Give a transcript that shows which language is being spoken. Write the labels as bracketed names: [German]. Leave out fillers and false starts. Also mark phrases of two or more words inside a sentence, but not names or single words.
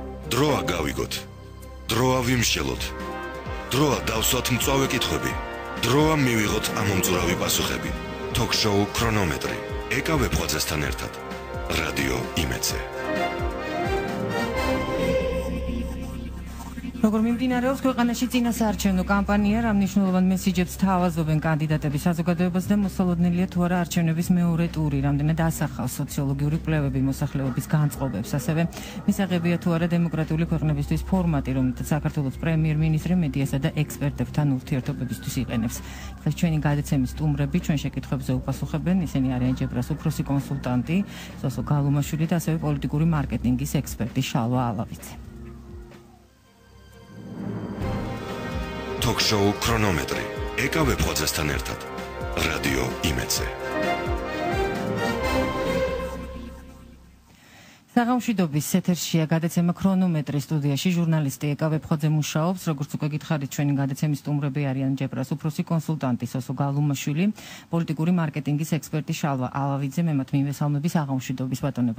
[Georgian] დროა გავიგოთ. დროა ვიმშელოთ. დროა დავსვათ მწვავე კითხვები. დროა მივიღოთ ამომწურავი პასუხები. Talk-show ქრონომეტრი. ეკავ ვებხვაძესთან ერთად. რადიო იმედზე. როგორ მიმდინარეობს ქვეყანაში წინასაარჩევნო კამპანია, რა მნიშვნელოვან მესიჯებს თავაზობენ კანდიდატები საზოგადოებას და მოსალოდნელია თუ არა არჩევნების მეორე ტური, რამდენად ასახავს სოციოლოგიური კვლევები მოსახლეობის განწყობებს, ასევე მისაღებია თუ არა დემოკრატიული ქვეყნებისთვის ფორმატი, რომელთაც საქართველოს პრემიერ-მინისტრი მედიასა და ექსპერტებთან ურთიერთობებისთვის იყენებს. დღეს ჩვენი გადაცემის სტუმრები ჩვენ შეკითხვებზე უპასუხებენ, ისინი არიან ჯებრას უფროსი კონსულტანტი სოსო გალუმაშვილი და ასევე პოლიტიკური მარკეტინგის ექსპერტი შალვა ალავიცი. Talk-show ქრონომეტრი. ეკავ ვებხვაძესთან ერთად. რადიო იმედზე. საღამშვიდობის ეთერშია გადაცემა ქრონომეტრი, სტუდიაში ჟურნალისტი ეკა ვებხვაძე მუშაობს, როგორც უკვე გითხარით, ჩვენი გადაცემის სტუმრები არიან ჯებრას უფროსი კონსულტანტი სოსო გალუმაშვილი, პოლიტიკური მარკეტინგის ექსპერტი შალვა ალავიძე, მე მათ მივესალმები საღამშვიდობის ბატონებო.